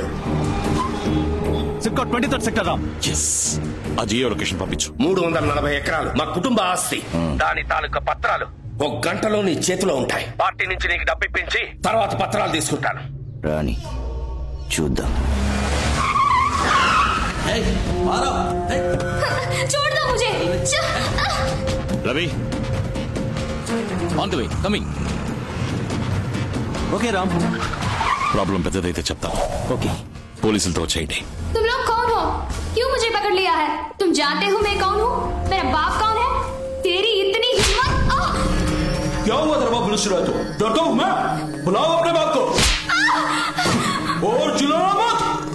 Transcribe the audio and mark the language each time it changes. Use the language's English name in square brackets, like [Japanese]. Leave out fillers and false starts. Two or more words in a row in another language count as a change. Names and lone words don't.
[Telugu] సిప్కాట్ 23rd సెక్టర్ రామ్. ఎస్, ఆ జియో లొకేషన్ పంపించు. 340 ఎకరాలు మా కుటుంబ ఆస్తి. దాని తాలూకా పత్రాలు 1 గంటలో నీ చేతిలో ఉంటాయి. పార్టీ నుంచి నీకు డబ్బు ఇప్పించి తర్వాత పత్రాలు తీసుకుంటాను. రాని చూద్దాం. [Hindi] छोड़ दो मुझे. [Telugu] రవి, [English] on the way, coming. [Telugu] ఓకే రామ్. ప్రాబ్లం పెద్దదైతే చెప్తాను. ఓకే, పోలీసులతో వచ్చేయండి. [Hindi] तुम लोग कौन हो? क्यों मुझे पकड़ लिया है? तुम जानते हो मैं कौन हूँ? मेरा बाप कौन है? तेरी इतनी हिम्मत? क्या हुआ तेरे बाप मिनिस्टर है तो? डरता हूँ मैं? बुलाओ अपने बाप को और चिल्लाना मत.